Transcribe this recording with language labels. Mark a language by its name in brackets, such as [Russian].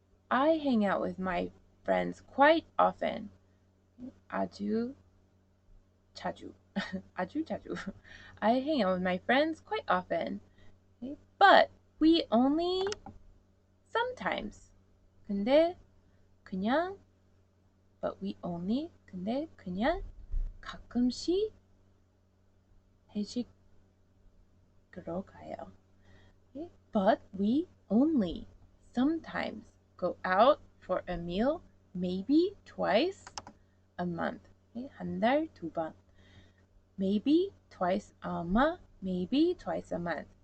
[English] I hang out with my friends quite often. [Korean] 아주 자주. 아주 자주. [English] I hang out with my friends quite often. Okay? But we only sometimes. [Korean] 근데 그냥 [English] but we only [Korean] 근데 그냥 가끔씩 회식으로 가요. [English] Okay? But we only sometimes go out for a meal, maybe twice a month. [Korean] Okay? 한 달 2번. [English] Maybe twice 아마 maybe twice a month.